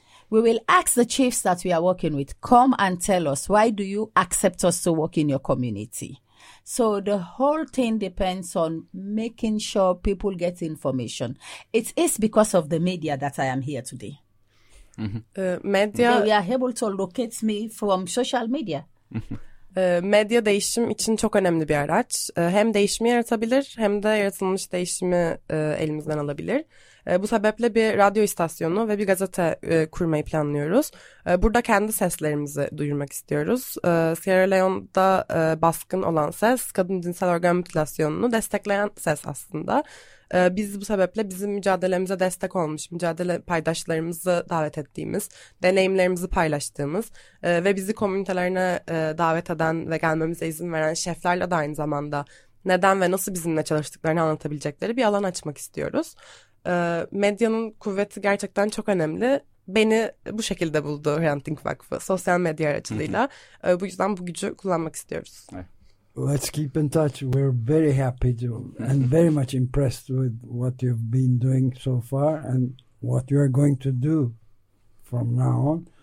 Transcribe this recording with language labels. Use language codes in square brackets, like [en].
[en] We will ask the chiefs that we are working with, come and tell us, why do you accept us to work in your community? So the whole thing depends on making sure people get information. It is because of the media that I am here today. Media. They are able to locate me from social media. [tr] Medya değişim için çok önemli bir araç. Hem değişimi yaratabilir hem de yaratılmış değişimi elimizden alabilir. Bu sebeple bir radyo istasyonu ve bir gazete kurmayı planlıyoruz. Burada kendi seslerimizi duyurmak istiyoruz. Sierra Leone'da baskın olan ses, kadın cinsel organ mutilasyonunu destekleyen ses aslında. Biz bu sebeple bizim mücadelemize destek olmuş, mücadele paydaşlarımızı davet ettiğimiz, deneyimlerimizi paylaştığımız ve bizi komünitelerine davet eden ve gelmemize izin veren şeflerle de aynı zamanda neden ve nasıl bizimle çalıştıklarını anlatabilecekleri bir alan açmak istiyoruz. Medyanın kuvveti gerçekten çok önemli. Beni bu şekilde buldu Ranting Vakfı, sosyal medya aracılığıyla. Bu yüzden bu gücü kullanmak istiyoruz. Evet. [en] Let's keep in touch. We're very happy to and very much impressed with what you've been doing so far and what you're going to do from now on.